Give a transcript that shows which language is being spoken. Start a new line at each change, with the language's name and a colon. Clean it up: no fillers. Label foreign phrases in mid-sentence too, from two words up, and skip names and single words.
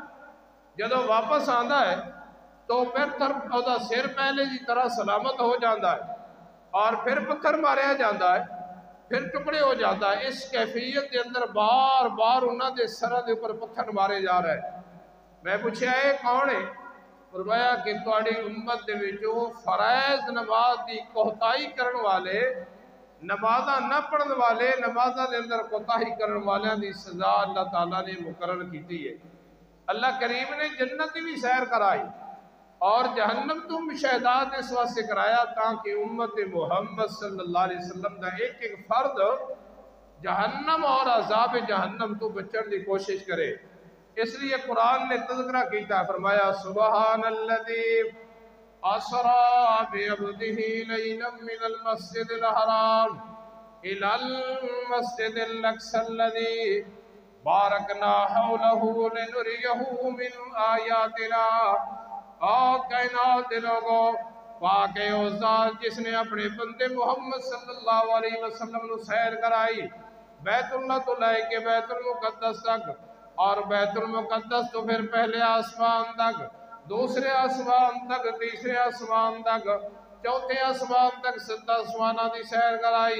Urdu: جدو واپس آندا ہے تو پھر دا سر پہلے دی طرح سلامت ہو جاتا ہے اور پھر پتھر ماریا جاتا ہے، پھر ٹکڑے ہو جاتا ہے. اس کیفیت کے اندر بار بار انہاں دے سرہ دے اوپر پتھر مارے جا رہے ہیں.
Punjabi: میں پوچھا ہے کون ہے؟ فرمایا کہ تہاڈی امت دے وچوں فرائض نماز دی کوتاہی کرن والے، نمازاں نہ پڑھن والے، نمازاں دے اندر کوتاہی کرن والیاں دی سزا اللہ تعالیٰ نے مقرر کیتی ہے. اللہ کریم نے جنت بھی سیر کرائی اور جہنم تو مشاہدات اس واسطے کرایا تاکہ امت محمد صلی اللہ علیہ وسلم دا ایک ایک فرد جہنم اور عذاب جہنم تو بچن دی کوشش کرے.
Urdu: اس لیے قرآن نے تذکرہ کیتا ہے، فرمایا
Arabic: سبحان الذی اسرا بعبدہ لیلا من المسجد الحرام الى المسجد الاقصی الذی بارکنا حولہ لنریہ من آیاتنا.
Punjabi: کائنات لوگوں پاک ہے او ذات جس نے اپنے بندے محمد صلی اللہ علیہ وسلم نو سیر کرائی بیت اللہ تو لائے کے بیت المقدس تک، اور بیت المقدس تو پھر پہلے آسمان تک، دوسرے آسمان تک، تیسرے آسمان تک، چوتھے آسمان تک، 7 آسمانہ دی سیر کرائی.